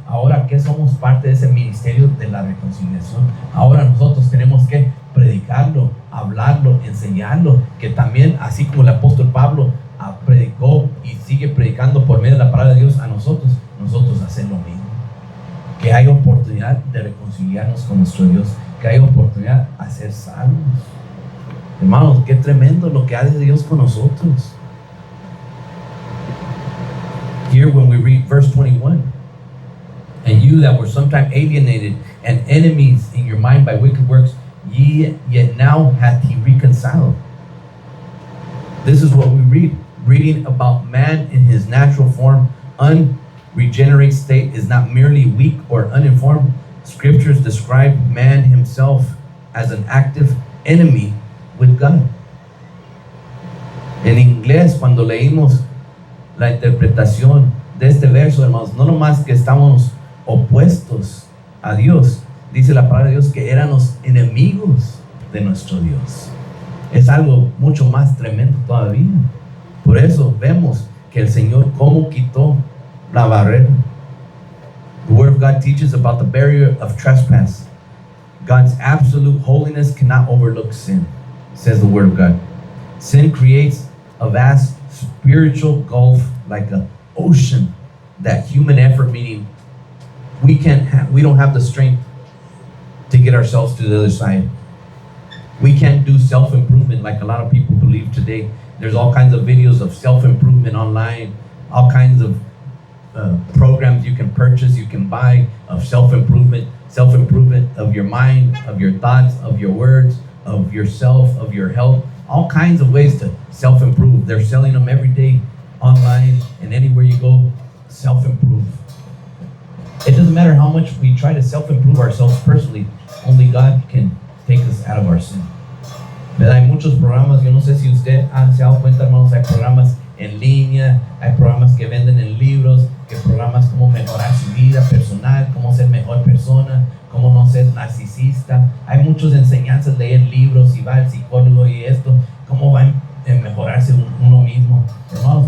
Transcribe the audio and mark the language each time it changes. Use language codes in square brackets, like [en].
[es] Ahora que somos parte de ese ministerio de la reconciliación, ahora nosotros tenemos que predicarlo, hablarlo, enseñarlo, que también, así como el apóstol Pablo predicó y sigue predicando por medio de la palabra de Dios a nosotros hacer lo mismo. Que hay oportunidad de reconciliarnos con nuestro Dios, que hay oportunidad de ser salvos. Hermanos, qué tremendo lo que hace Dios con nosotros. [en] Here when we read verse 21, and you that were sometime alienated and enemies in your mind by wicked works, yet now hath he reconciled. This is what we read. Reading about man in his natural form, unregenerate state, is not merely weak or uninformed. Scriptures describe man himself as an active enemy with God. En inglés, cuando leímos la interpretación de este verso, hermanos, no nomás que estamos opuestos a Dios, dice la palabra de Dios que éramos enemigos de nuestro Dios. Es algo mucho más tremendo todavía. Por eso vemos que el Señor cómo quitó la barrera. The Word of God teaches about the barrier of trespass. God's absolute holiness cannot overlook sin, says the Word of God. Sin creates a vast spiritual gulf, like an ocean, that human effort, meaning we don't have the strength to get ourselves to the other side. We can't do self-improvement like a lot of people believe today. There's all kinds of videos of self-improvement online, all kinds of programs you can purchase, you can buy, of self-improvement of your mind, of your thoughts, of your words, of yourself, of your health, all kinds of ways to self-improve. They're selling them every day online, and anywhere you go, self-improve. It doesn't matter how much we try to self-improve ourselves personally, only God can take us out of our sin. [es] ¿Verdad? Hay muchos programas, yo no sé si usted se ha dado cuenta, hermanos, hay programas en línea, hay programas que venden en libros, que programas cómo mejorar su vida personal, cómo ser mejor persona, cómo no ser narcisista. Hay muchas enseñanzas, leer libros, y va el psicólogo y esto, cómo va a mejorarse uno mismo, hermanos.